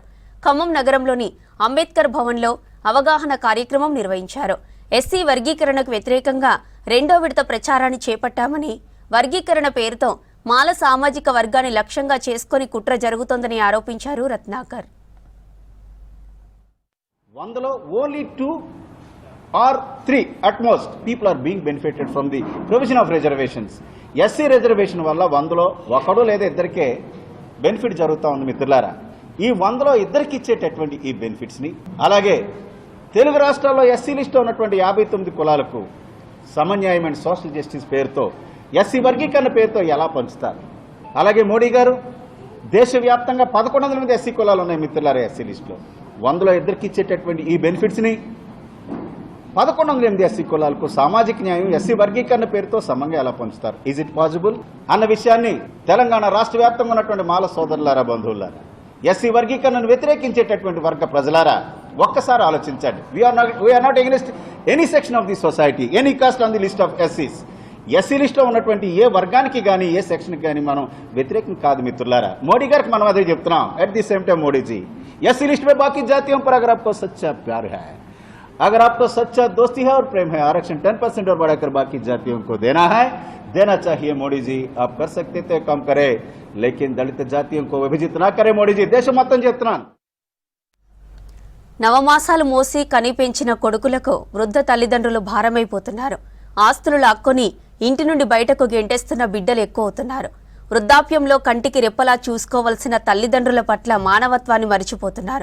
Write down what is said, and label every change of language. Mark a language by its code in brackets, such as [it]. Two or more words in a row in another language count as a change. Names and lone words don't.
[te] ఖమ్మం నగరంలోని అంబేద్కర్ భవన్లో అవగాహన కార్యక్రమం నిర్వహించారు. ఎస్సీ వర్గీకరణకు వ్యతిరేకంగా 2వ విడత ప్రచారాన్ని చేపట్టామని, వర్గీకరణ పేరుతో మాల సామాజిక వర్గాన్ని లక్ష్యంగా చేసుకుని కుట్ర జరుగుతోందని ఆరోపించారు రత్నాకర్. [en] 100లో ఓన్లీ 2 or 3 at most people are being benefited from the provision of reservations. [te] ఎస్సీ రిజర్వేషన్ వల్ల 100లో ఒకడు లేదా ఇద్దరికే బెనిఫిట్ జరుగుతూ ఉంది మిత్రులారా. ఈ 100లో ఇద్దరికి ఇచ్చేటటువంటి ఈ బెనిఫిట్స్ని, అలాగే తెలుగు రాష్ట్రాల్లో ఎస్సీ లిస్టులో ఉన్నటువంటి 59 కులాలకు సమన్యాయమైన [en] social justice [te] పేరుతో ఎస్సీ వర్గీకరణ పేరుతో ఎలా పంచుతారు? అలాగే మోడీ గారు దేశవ్యాప్తంగా 1100 మంది ఎస్సీ కులాలు ఉన్నాయి మిత్రులారా ఎస్సీ లిస్టులో. 100లో ఇద్దరికి ఇచ్చేటటువంటి ఈ బెనిఫిట్స్ని 1108 ఎస్సీ కులాలకు సామాజిక న్యాయం ఎస్సీ వర్గీకరణ పేరుతో సమంగా ఎలా పంచుతారు? [en] is it possible [te] అన్న విషయాన్ని తెలంగాణ రాష్ట్ర వ్యాప్తంగా ఉన్నటువంటి మాల సోదరులారా, బంధువులారా, ఎస్సీ వర్గీకరణను వ్యతిరేకించేటటువంటి వర్గ ప్రజలారా ఒక్కసారి ఆలోచించండి. [en] we are not against any section of the society, any caste on the list of SCs. [te] ఎస్సీ లిస్టులో ఉన్నటువంటి ఏ వర్గానికి కానీ ఏ సెక్షన్కి కానీ మనం వ్యతిరేకం కాదు మిత్రులారా. మోడీ గారికి మనం అదే చెప్తున్నాం. [en] at the same time [hi] मोदी जी एससी लिस्ट में बाकी जातियों पर अगर आपको सच्चा प्यार है, अगर आपको सच्चा दोस्ती है और प्रेम है, आरक्षण 10% और बढ़ाकर बाकी जातियों को देना है, देना चाहिए मोदी जी. आप कर सकते थे, कम करे, लेकिन दलित जातियों को विभाजित ना करे मोदी जी. [te] देश మొత్తం చెప్తున్నాను. నవమాసాలు మోసి కని పెంచిన కొడుకులకు వృద్ధ తల్లిదండ్రులు భారమైపోతున్నారు. ఆస్తులు లాక్కొని ఇంటి నుండి బయటకు గెంటేస్తున్న బిడ్డలు ఎక్కువ అవుతున్నారు. వృద్ధాప్యంలో కంటికి రెప్పలా చూసుకోవలసిన తల్లిదండ్రుల పట్ల మానవత్వాన్ని మరిచిపోతున్నారు.